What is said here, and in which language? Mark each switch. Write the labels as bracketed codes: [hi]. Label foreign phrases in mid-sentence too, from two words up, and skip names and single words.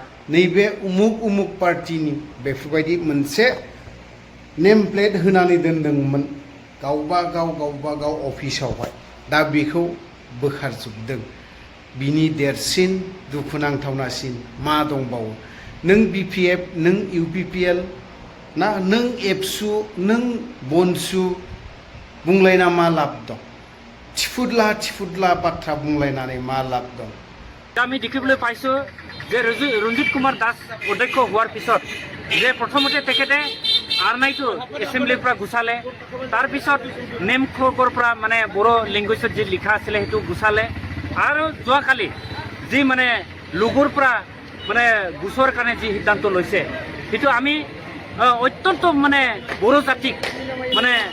[brx] नैबे उमुक उमुक पार्टिनि बेफोरबायदि मोनसे नेम प्लेट होनानै दोनदोंमोन गावबा गाव अफिसावहाय दा बेखौ बोखारजोबदों बिनि देरसिन दुखुनांथावनासिन मा दंबावो नों BPF नों UPPL ना नों एबसु नों बनसु बुंलायना मा लाब दं थिफुदला बाथ्रा बुंलायनानै मा लाब दं [as] আমি দেখিবলৈ পাইছোঁ যে ৰঞ্জিত কুমাৰ দাস অধ্যক্ষ হোৱাৰ পিছত যে প্ৰথমতে তেখেতে আৰনাইটো এছেম্বলিৰ পৰা গুচালে তাৰপিছত নেমখকৰ পৰা মানে বড়ো লেংগুৱেজত যি লিখা আছিলে সেইটো গুচালে আৰু যোৱাকালি যি মানে লোগোৰ পৰা মানে গুচোৱাৰ কাৰণে যি সিদ্ধান্ত লৈছে সেইটো আমি অত্যন্ত মানে বড়ো জাতিক মানে